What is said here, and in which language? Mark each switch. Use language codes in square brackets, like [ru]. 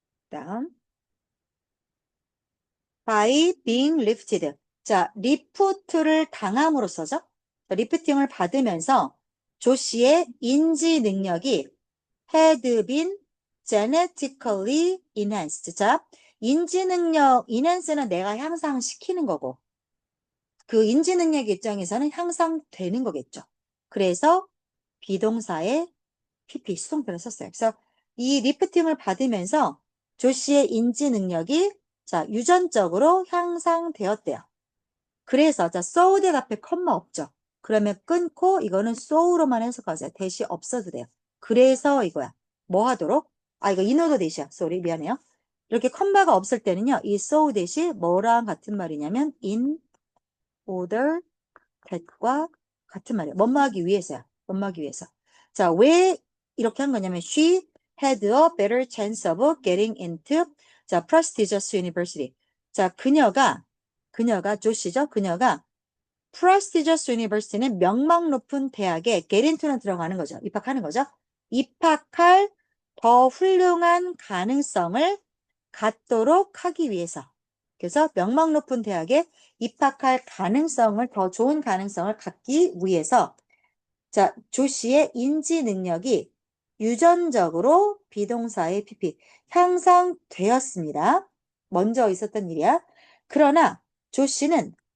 [en] 다음 by being lifted. [ko] 자, 리프트를 당함으로써죠. 리프팅을 받으면서 조 씨의 인지 능력이 [en] had been genetically enhanced. [ko] 자, 인지 능력, enhance는 내가 향상시키는 거고 그 인지 능력 입장에서는 향상되는 거겠죠. 그래서 비동사에 PP 수동태를 썼어요. 그래서 이 리프팅을 받으면서 조 씨의 인지 능력이 자 유전적으로 향상되었대요. 그래서 자 so that 앞에 컴마 없죠. 그러면 끊고 이거는 so로만 해석하세요. 대시 없어도 돼요. 그래서 이거야. 뭐 하도록? 아 이거 인어도 대시야. 쏘리 미안해요. 이렇게 컴마가 없을 때는요. 이 so 대시 뭐랑 같은 말이냐면 in order that과 같은 말이에요. 뭐뭐 하기 위해서야. 뭐뭐 하기 위해서. 자, 왜 이렇게 한 거냐면 [en] she had a better chance of getting into 자, prestigious university. [ko] 자, 그녀가 조씨죠. 그녀가 prestigious university는 명망 높은 대학에 get into는 들어가는 거죠. 입학하는 거죠. 입학할 더 훌륭한 가능성을 갖도록 하기 위해서. 그래서 명망 높은 대학에 입학할 가능성을 더 좋은 가능성을 갖기 위해서 자, 조씨의 인지 능력이 유전적으로 비동사의 PP 향상되었습니다. 먼저 있었던 일이야. 그러나 조씨는